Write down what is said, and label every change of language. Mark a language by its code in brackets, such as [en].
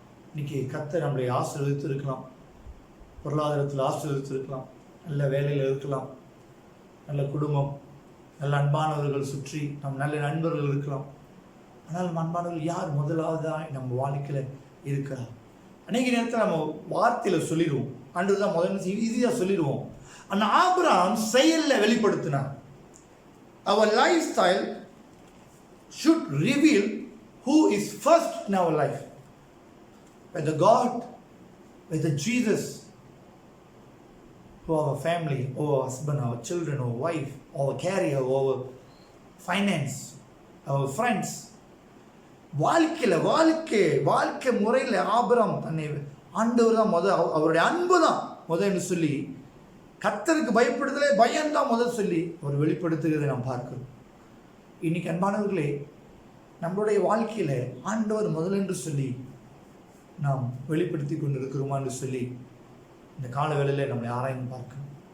[ta] இன்னைக்கு கர்த்தர் நம்மளை ஆசீர்வதித்து இருக்கலாம், பொருளாதாரத்தில் ஆசீர்வதித்து இருக்கலாம், நல்ல வேலையில் இருக்கலாம், நல்ல குடும்பம், நல்ல அன்பானவர்கள் சுற்றி நல்ல நண்பர்கள் இருக்கலாம். ஆனால் அன்பானவர்கள் யார் முதலாவதாக நம்ம வாழ்க்கையில் இருக்கிறார்? அநேக நேரத்தில் நம்ம வார்த்தையில் சொல்லிடுவோம், ஆண்டவர் தான் முதல்ல ஈஸியாக சொல்லிடுவோம். ஆனால் ஆபிரகாம் செயலில் வெளிப்படுத்தினார். [en] Our lifestyle should reveal who is first in our life. Whether God, whether Jesus, who our family, our husband, our children, our wife, our career, our finance, our friends. [ta] வாழ்க்கை முறையில் ஆபிரகாம் தன்னை ஆண்டவர் தான் அவருடைய அன்பு தான் என்று சொல்லி, கர்த்தருக்கு பயப்படுதலே பயம்தான் சொல்லி அவர் வெளிப்படுத்துகிறதை நாம் பார்க்கிறோம். இன்னைக்கு அன்பானவர்களே, நம்மளுடைய வாழ்க்கையில் ஆண்டவர் என்று சொல்லி நாம் வெளிப்படுத்தி கொண்டிருக்கிறோமா என்று சொல்லி இந்த கால வேளையில் நம்மளை ஆராய்ந்து பார்க்கணும்.